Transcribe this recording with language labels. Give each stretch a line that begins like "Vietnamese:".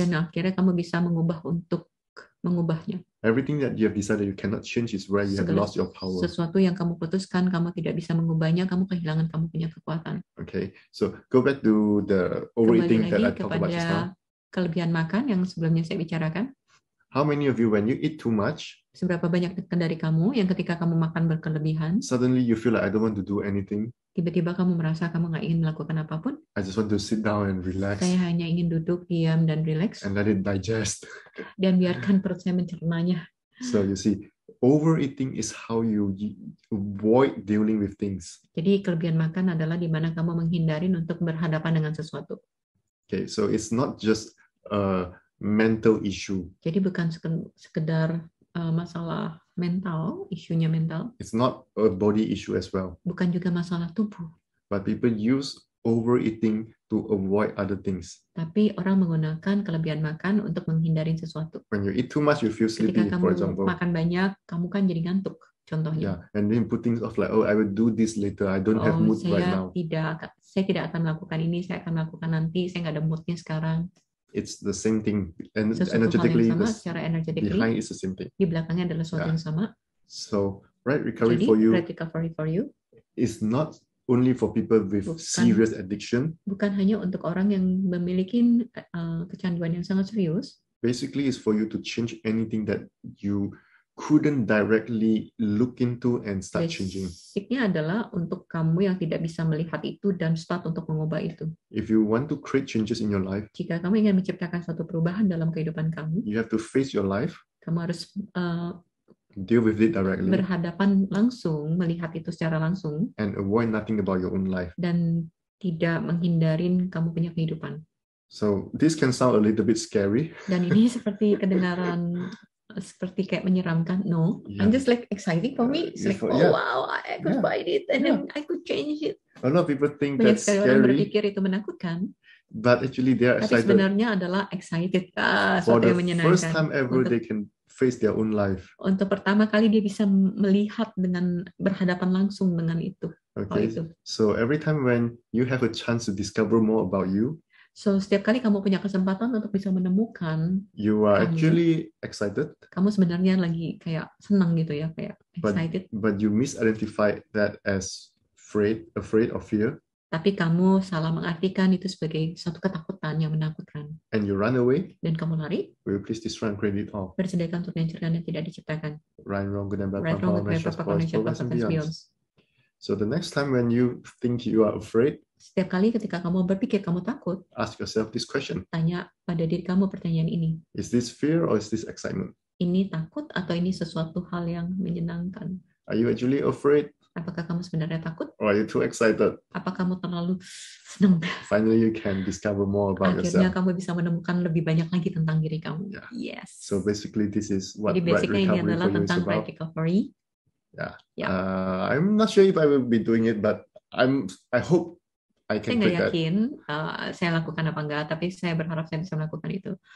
Indonesian: Dan akhirnya kamu bisa mengubahnya.
English: Everything that you have decided you cannot change is where you have lost your power.
Indonesian: Sesuatu yang kamu putuskan kamu tidak bisa mengubahnya, kamu kehilangan kamu punya kekuatan.
English: Okay, so go back to the overeating that I talked about just now.
Indonesian: Kelebihan makan yang sebelumnya saya bicarakan.
English: How many of you, when you eat too much,
Indonesian: seberapa banyak dari kamu yang ketika kamu makan berkelebihan,
English: suddenly you feel like I don't want to do anything.
Indonesian: Tiba-tiba kamu merasa kamu nggak ingin melakukan apapun.
English: I just want to sit down and relax.
Indonesian: Saya hanya ingin duduk, diam, dan relax.
English: And let it digest.
Indonesian: Dan biarkan perut saya mencernanya.
English: So you see, overeating is how you avoid dealing with things.
Indonesian: Jadi kelebihan makan adalah di mana kamu menghindari untuk berhadapan dengan sesuatu.
English: Okay, so it's not just a mental issue.
Indonesian: Jadi bukan sekedar masalah mental, isunya mental.
English: It's not a body issue as well.
Indonesian: Bukan juga masalah tubuh.
English: But people use overeating to avoid other things.
Indonesian: Tapi orang menggunakan kelebihan makan untuk menghindari sesuatu.
English: When you eat too much, you feel sleepy,
Indonesian: ketika
English: for example.
Indonesian: makan banyak, kamu kan jadi ngantuk, contohnya.
English: Yeah, and then put things off like, oh, I will do this later. I don't have mood right now.
Indonesian: Saya tidak akan melakukan ini, saya akan melakukan nanti, saya nggak ada moodnya sekarang.
English: It's the same thing, and energetically,
Indonesian: secara
English: energetically, behind is the same thing.
Indonesian: Di belakangnya adalah sesuatu yang sama.
English: So, right recovery
Indonesian: Jadi,
English: for you, right recovery for you is not only for people with serious addiction.
Indonesian: Bukan hanya untuk orang yang memiliki kecanduan yang sangat serius.
English: Basically, it's for you to change anything that you couldn't directly look into and start changing.
Indonesian: Basicnya adalah untuk kamu yang tidak bisa melihat itu dan start untuk mengubah itu.
English: If you want to create changes in your life,
Indonesian: jika kamu ingin menciptakan suatu perubahan dalam kehidupan kamu,
English: you have to face your life.
Indonesian: Kamu harus
English: deal with it directly.
Indonesian: Berhadapan langsung, melihat itu secara langsung.
English: And avoid nothing about your own life.
Indonesian: Dan tidak menghindarin kamu punya kehidupan.
English: So this can sound a little bit scary.
Indonesian: Dan ini seperti kedengaran seperti kayak menyeramkan.
English: No, I'm just like excited for me. It's like, wow, I could buy it and then I could change it. A lot of people think
Indonesian: banyak
English: that's scary.
Indonesian: Orang berpikir itu menakutkan.
English: But actually they are excited.
Indonesian: Tapi sebenarnya adalah excited.
English: For the first time ever they can face their own life.
Indonesian: Untuk pertama kali dia bisa melihat dengan berhadapan langsung dengan itu.
English: Okay. So every time when you have a chance to discover more about you,
Indonesian: so setiap kali kamu punya kesempatan untuk bisa menemukan,
English: you are actually excited.
Indonesian: Kamu sebenarnya lagi kayak senang gitu ya, kayak excited.
English: But you misidentified that as afraid or fear.
Indonesian: Tapi kamu salah mengartikan itu sebagai suatu ketakutan yang menakutkan.
English: And you run away.
Indonesian: Dan kamu lari.
English: Will you please destroy and create it all?
Indonesian: Bersediakan untuk menciptakan yang tidak diciptakan.
English: Right, wrong, good and bad. Right, wrong, good and bad. So the next time when you think you are afraid,
Indonesian: setiap kali ketika kamu berpikir kamu takut,
English: ask yourself this question.
Indonesian: Tanya pada diri kamu pertanyaan ini.
English: Is this fear or is this excitement?
Indonesian: Ini takut atau ini sesuatu hal yang menyenangkan?
English: Are you actually afraid?
Indonesian: Apakah kamu sebenarnya takut?
English: Or are you too excited?
Indonesian: Apa kamu terlalu senang?
English: Finally, you can discover more about yourself.
Indonesian: Akhirnya kamu bisa menemukan lebih banyak lagi tentang diri kamu.
English: Yeah. Yes. So basically, this is what right recovery for you is about.
Indonesian: Tentang right recovery.
English: Yeah. I'm not sure if I will be doing it, but I hope I can.
Indonesian: Saya nggak yakin saya lakukan apa enggak, tapi saya berharap saya bisa melakukan itu.